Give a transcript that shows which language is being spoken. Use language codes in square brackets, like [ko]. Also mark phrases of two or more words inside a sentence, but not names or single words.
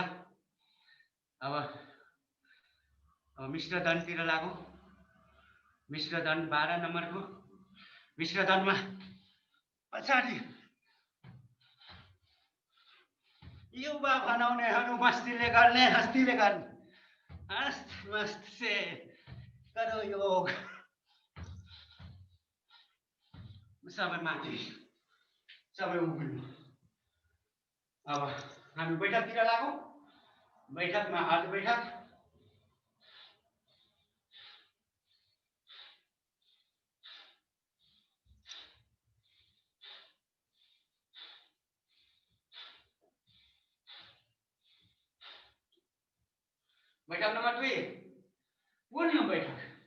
[ne] अब मिश्र दण्डतिर लागौँ। मिश्र दण्ड 12 नम्बरको मिश्र दण्डमा पछाडि युवा बनाउनेहरू मस्तीले गर्ने, हस्तीले गर्ने। [hi] मस्त से करो योग। [ne] सबै माथि, सबै उभिनु। अब हामी बैठकतिर लागौँ। बैठकमा अर्ध बैठक। बैठक नम्बर 2 पूर्ण बैठक।